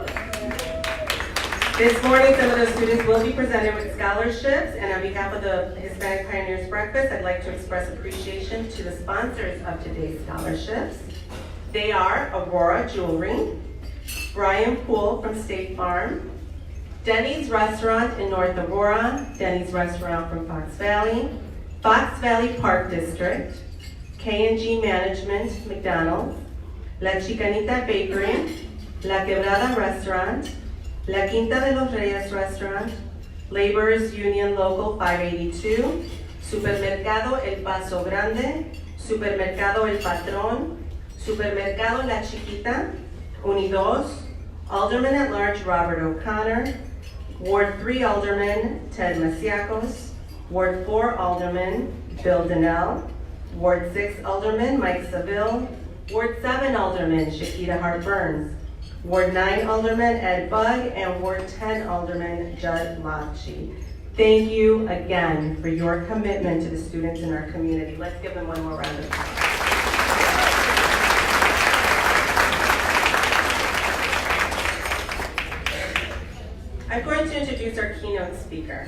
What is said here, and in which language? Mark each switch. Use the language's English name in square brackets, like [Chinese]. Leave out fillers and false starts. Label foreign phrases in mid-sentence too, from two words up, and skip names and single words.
[English] This morning, some of those students will be presented with scholarships, and on behalf of the Hispanic Pioneers Breakfast, I'd like to express appreciation to the sponsors of today's scholarships. They are Aurora Jewelry, Brian Poole from State Farm, Denny's Restaurant in North Aurora, Denny's Restaurant from Fox Valley Park District, K&G Management, McDonald's, La Chicanita Bakery, La Quebrada Restaurant, La Quinta de los Reyes Restaurant, Laborers Union Local 582, Supermercado El Paso Grande, Supermercado El Patrón, Supermercado La Chiquita, Unidos, Alderman at Large Robert O'Connor, Ward 3 Alderman Ted Masiacos, Ward 4 Alderman Bill Donnell, Ward 6 Alderman Mike Seville, Ward 7 Alderman Shakita Hart-Burns, Ward 9 Alderman Ed Bugg, and Ward 10 Alderman Judd Lochy. Thank you again for your commitment to the students in our community. Let's give them one more round of applause. I'm going to introduce our keynote speaker.